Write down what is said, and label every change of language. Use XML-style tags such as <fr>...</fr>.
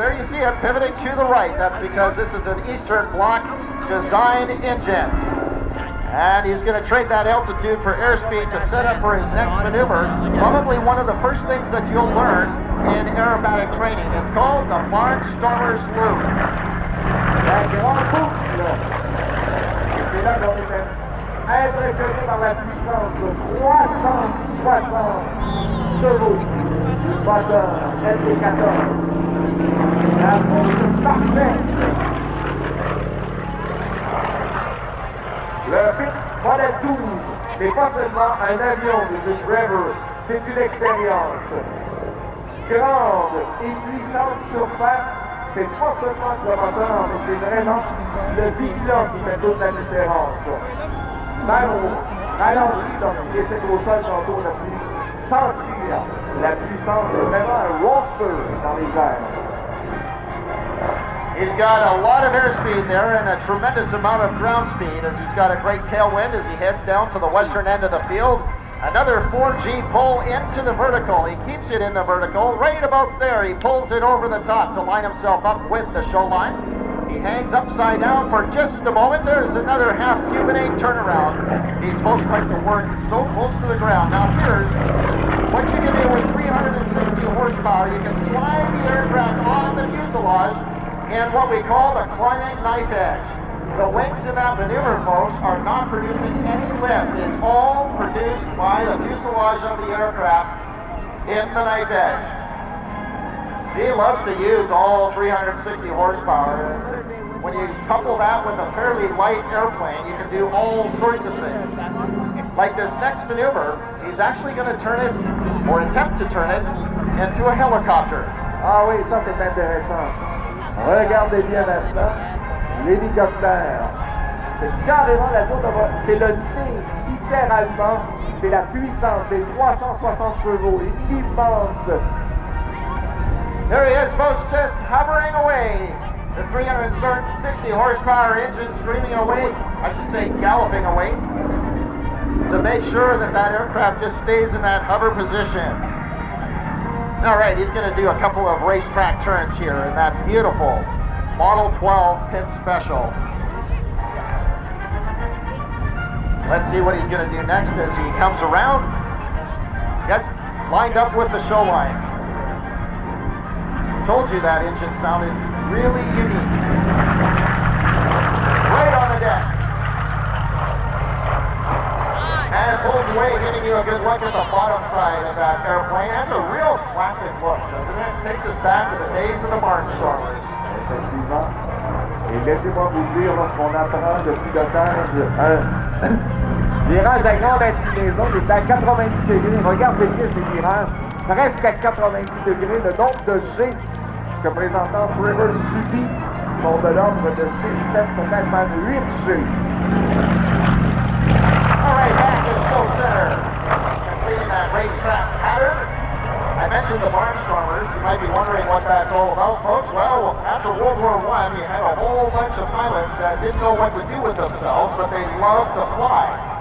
<en>There you see it pivoting to the right. That's because this is an Eastern Bloc design engine. And he's going to trade that altitude for airspeed to set up for his next maneuver. Probably one of the first things that you'll learn in aerobatic training. It's called the Barnstormer's Loop.</en> <fr>La grande boucle. C'est là qu'on était impressionné par la puissance de 360 chevaux du moteur LT14. La boucle parfaite. Le modèle 12, c'est pas seulement un avion de Trevor, c'est une expérience. Grande et puissante surface, c'est pas seulement le moteur, mais c'est vraiment le pilote qui fait toute la différence. Même au ralenti, lorsqu'il était au sol tantôt, on a pu sentir la puissance de vraiment un roadster dans les airs.</fr> <en>He's got a lot of airspeed there and a tremendous amount of ground speed as he's got a great tailwind as he heads down to the western end of the field. Another 4G pull into the vertical. He keeps it in the vertical. Right about there, he pulls it over the top to line himself up with the show line. He hangs upside down for just a moment. There's another half Cuban 8 turnaround. These folks like to work so close to the ground. Now here's what you can do with 360 horsepower. You can slide the aircraft on the fuselage in what we call the climbing knife edge. The wings in that maneuver, folks, are not producing any lift. It's all produced by the fuselage of the aircraft in the knife edge. He loves to use all 360 horsepower. When you couple that with a fairly light airplane, you can do all sorts of things. Like this next maneuver, he's actually going to turn it, or attempt to turn it, into a helicopter.</en> <fr>Ah oui, ça c'est intéressant. Regardez bien maintenant. L'hélicoptère. C'est carrément la tour de c'est le nez, littéralement. C'est la puissance des 360 chevaux. Immense.</fr> <en>There he is, folks, just hovering away. The 360 horsepower engine screaming away, I should say galloping away, to make sure that that aircraft just stays in that hover position. All right, he's going to do a couple of racetrack turns here in that beautiful Model 12 Pit Special. Let's see what he's going to do next as he comes around, gets lined up with the show line. Told you that engine sounded really unique. Right on the deck. And pulls away, giving you a good look at the bottom side of that airplane. That's a real classic look, doesn't it? It takes us back to the days of the Barnstormers.</en> <fr>Effectivement. Et laissez-moi vous dire, lorsqu'on apprend le pilotage, virage à grande inclinaison, c'est à 90 degrés. Regardez bien ces virages, presque à 90 degrés. Le nombre de G que présentement Trevor subit sont de l'ordre de 6, 7, peut-être même 8 G.</fr> <en>All right, back in show center, completing that racetrack pattern. I mentioned the Barnstormers. You might be wondering what that's all about, folks. Well, after World War I, you had a whole bunch of pilots that didn't know what to do with themselves, but they loved to fly.</en>